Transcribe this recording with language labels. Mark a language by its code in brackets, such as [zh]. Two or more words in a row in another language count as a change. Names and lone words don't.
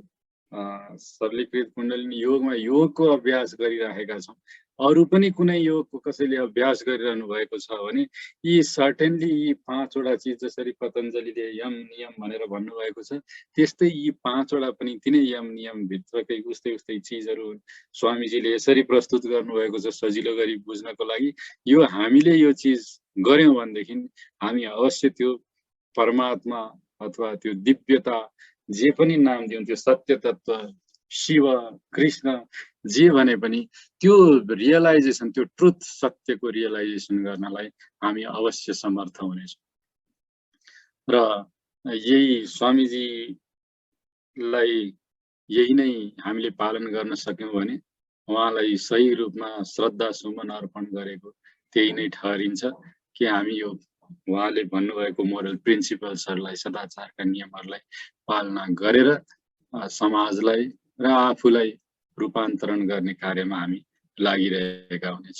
[ne] सरलीकृत कुण्डलिनी योगमा योगको अभ्यास गरिराखेका छौँ, अरू पनि कुनै योगको कसैले अभ्यास गरिरहनु भएको छ भने यी सर्टेनली यी 5वटा चिज जसरी पतञ्जलिले यम नियम भनेर भन्नुभएको छ त्यस्तै यी 5वटा पनि तिनै यम नियम भित्रकै उस्तै चिजहरू स्वामीजीले यसरी प्रस्तुत गर्नुभएको छ सजिलो गरी बुझ्नको लागि। यो हामीले यो चिज गर्यौं भनेदेखि हामी अवश्य त्यो परमात्मा अथवा त्यो दिव्यता जे पनि नाम दिउँ, त्यो सत्य तत्व, शिव, कृष्ण जे भने पनि त्यो रियलाइजेसन, त्यो ट्रुथ सत्यको रियलाइजेसन गर्नलाई हामी अवश्य समर्थ हुनेछौँ। र यही स्वामीजीलाई यही नै हामीले पालन गर्न सक्यौँ भने उहाँलाई सही रूपमा श्रद्धा सुमन अर्पण गरेको त्यही नै ठहरिन्छ कि हामी यो उहाँले भन्नुभएको [en] moral principlesहरूलाई, [ne] सदाचारका नियमहरूलाई पालना गरेर समाजलाई र आफूलाई रूपान्तरण गर्ने कार्यमा हामी लागिरहेका हुनेछौँ।